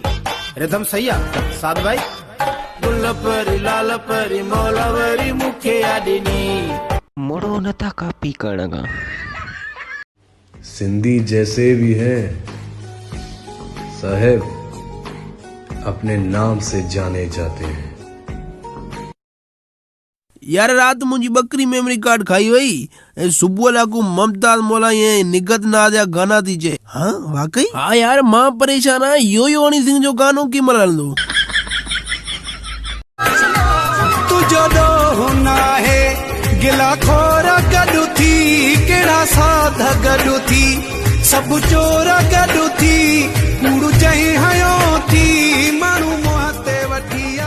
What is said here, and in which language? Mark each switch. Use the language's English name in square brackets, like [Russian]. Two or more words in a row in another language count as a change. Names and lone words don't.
[Sindhi] रिदम सही आहे साद भाई। गुल परी लाल परी मौलावरी मुखे ॾिनी। मोड़ो नथा कापी करण का। [Urdu] سندھی جیسے بھی ہیں صاحب اپنے نام سے جانے جاتے ہیں. [Sindhi] यार रात मुंहिंजी बकरी मेमोरी कार्ड खाई वई ऐं सुबुह लाकू ममताज मौलाई ऐं निगत नाज़ जा गाना थी चए। हाँ वाकई? हाँ यार मां परेशान आहियां, यो हनी सिंह जो गानो की महिल हलंदो? तुझो ॾोह न आहे गिला खोर गॾु थी, कहिड़ा साध गॾु थी, सभु चोर गॾु थी, कूड़ चई हयो थी, माण्हू मुंहं ते वठी आ।